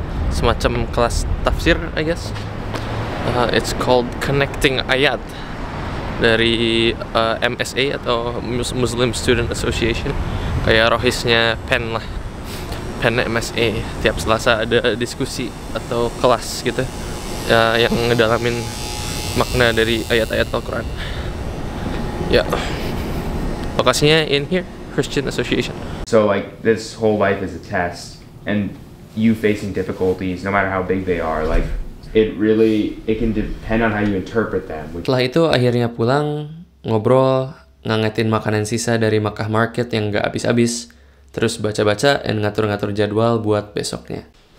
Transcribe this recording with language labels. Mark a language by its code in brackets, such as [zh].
[id] Semacam kelas tafsir, [en] I guess. It's called [id] Connecting Ayat dari MSA atau Muslim Student Association, kayak rohisnya Penn lah, Penn MSA. Tiap Selasa ada diskusi atau kelas gitu yang ngedalamin makna dari ayat-ayat Al-Quran. Ya, lokasinya [en] in here, [id] Christian Association. [en] So like this whole life is a test, and you facing difficulties, no matter how big they are, like it can depend on how you interpret them. [id] Setelah itu akhirnya pulang, ngobrol, ngangetin makanan sisa dari Makkah Market yang gak habis-habis, terus baca-baca dan ngatur-ngatur jadwal buat besoknya.